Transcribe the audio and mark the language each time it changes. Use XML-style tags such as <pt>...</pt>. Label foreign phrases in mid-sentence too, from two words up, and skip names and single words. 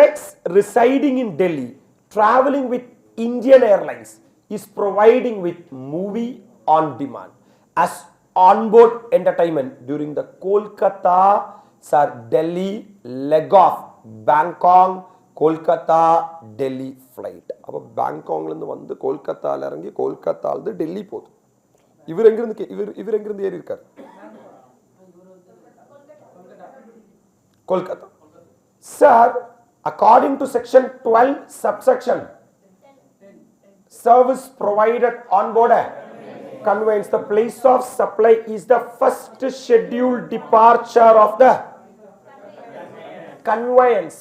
<en>X residing in Delhi, traveling with Indian Airlines, is providing with movie on demand as onboard entertainment during the Kolkata, Delhi leg of Bangkok, Kolkata, Delhi flight.</en> <ta>Appo Bangkok la vandu Kolkata la irangi Kolkata la Delhi podu. இவர் எங்கிருந்து ஏறி இருக்கார்? Kolkata.</ta> <en>Sir, according to section 12 subsection, service provided on board conveyance, the place of supply is the first scheduled departure of the conveyance.</en>